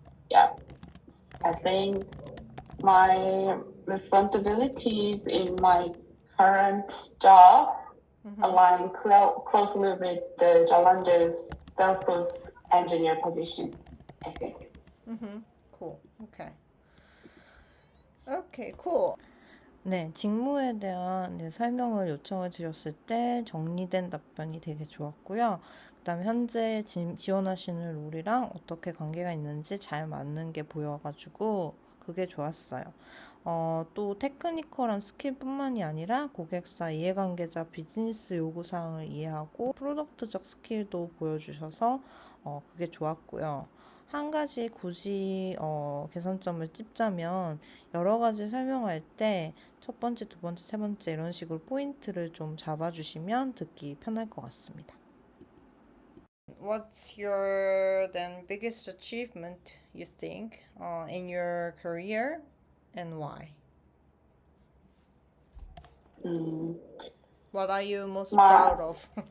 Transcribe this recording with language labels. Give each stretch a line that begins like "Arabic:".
English: Yeah, I think my responsibilities in my current job align closely with the Jalander's Salesforce engineer position, I think. Cool. Okay. Okay, cool.
Korean: 네, 직무에 대한 설명을 요청을 드렸을 때 정리된 답변이 되게 좋았고요. 그다음에 현재 지원하시는 롤이랑 어떻게 관계가 있는지 잘 맞는 게 보여가지고 그게 좋았어요. 또 테크니컬한 스킬뿐만이 아니라 고객사, 이해관계자, 비즈니스 요구사항을 이해하고 프로덕트적 스킬도 보여주셔서 그게 좋았고요. 한 가지 굳이 개선점을 찝자면 여러 가지 설명할 때 첫 번째, 두 번째, 세 번째 이런 식으로 포인트를 좀 잡아주시면 듣기 편할 것 같습니다.
English: What's your then biggest achievement you think in your career and why? Mm, What are you most my proud of?